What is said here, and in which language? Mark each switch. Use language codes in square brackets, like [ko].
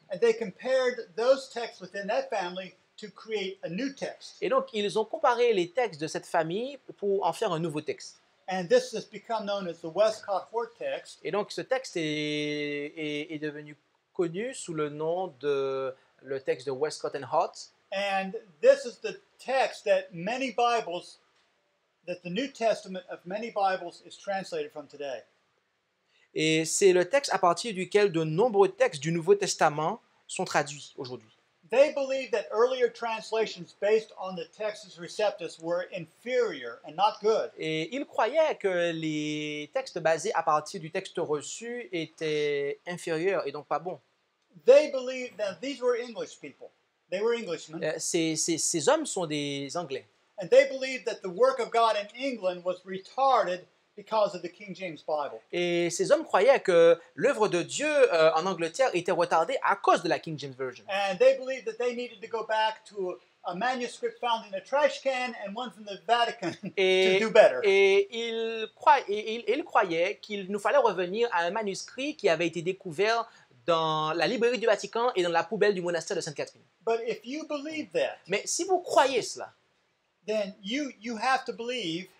[en] and they compared those texts within that family to create a new text. [fr] Et donc, ils ont comparé les textes de cette famille pour en faire un nouveau texte. [en] And this has become known as the Westcott Hort text. [fr] Et donc, ce texte est devenu connu sous le nom de le texte de Westcott and Hort. [en] And this is the text that the New Testament of many Bibles is translated from today. [fr] Et c'est le texte à partir duquel de nombreux textes du Nouveau Testament sont traduits aujourd'hui. [en] They believed that earlier translations based on the Textus Receptus were inferior and not good. [fr] Et ils croyaient que les textes basés à partir du texte reçu étaient inférieurs et donc pas bons. [en] They believed that these were English people. They were Englishmen. [fr] Ces hommes sont des Anglais. [en] And they believed that the work of God in England was retarded because of the King James Bible. [fr] Et ces hommes croyaient que l'œuvre de Dieu en Angleterre était retardée à cause de la King James Version. [en] And they believed that they needed to go back to a manuscript found in a trash can and one from the Vatican to do better. [fr] Et ils croyaient qu'il nous fallait revenir à un manuscrit qui avait été découvert dans la librairie du Vatican et dans la poubelle du monastère de Sainte-Catherine. [en] But if you believe that, [fr] Mais si vous croyez cela, [en] then you have to believe